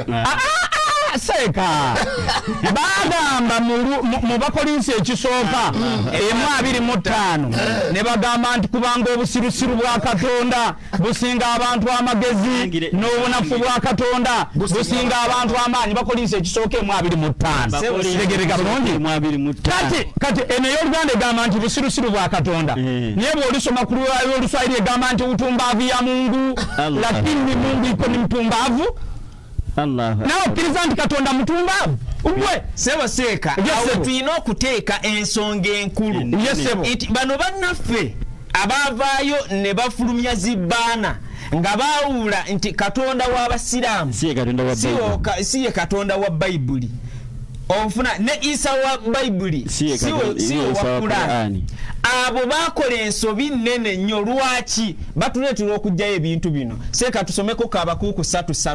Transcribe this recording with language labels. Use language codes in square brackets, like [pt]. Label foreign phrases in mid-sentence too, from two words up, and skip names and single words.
[lg] seeka bagamba mu Bakolinsi ekisooka 2:5 ne bagamba nti kubanga obusirusiru bwa Katonda businga abantu amagezi n'obunafu bwa Katonda businga abantu amaanyi. Bakolinsi ekisooka 2:5 tegereka bulungi kati eno y'Oluganda egamba nti busirusiru bwa Katonda naye bw'olisoma ku Luswahili egamba nti [sw] utumbavu ya Mungu lakini Mungu iko ni mtumbavu. [lg] Nawe okkiriza nti Katonda mutumbavu ugwe sebo seeka awo tulina okuteeka ensonga enkulu bano bannaffe abaavaayo ne bafulumya zibbaana nga baawula nti Katonda w'Abasiraamu si ye Katonda wa Bayibuli ofuna ne Isa wa Bible siwe wa Qur'ani abo bakola ensobi nnene nnyo lwaki batuletera okujjayo ebintu bino seeka tusomeko kabakuuku 3